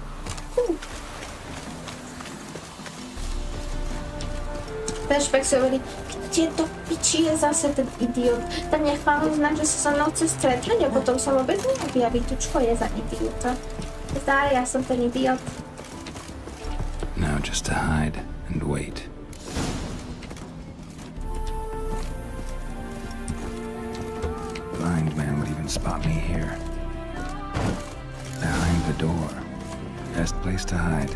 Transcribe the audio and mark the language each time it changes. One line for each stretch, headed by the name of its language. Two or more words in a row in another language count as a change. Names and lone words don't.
Slovak: Flashback si hovorí, kde to piči je zase ten idiot. Tam nechám znať, že sa so mnou chce stretnúť a potom sa vôbec neobjaví, tu čo je za idiota. Zdá, ja som ten idiot.
English: Now just to hide and wait. Blind man would even spot me here. Behind the door. Best place to hide.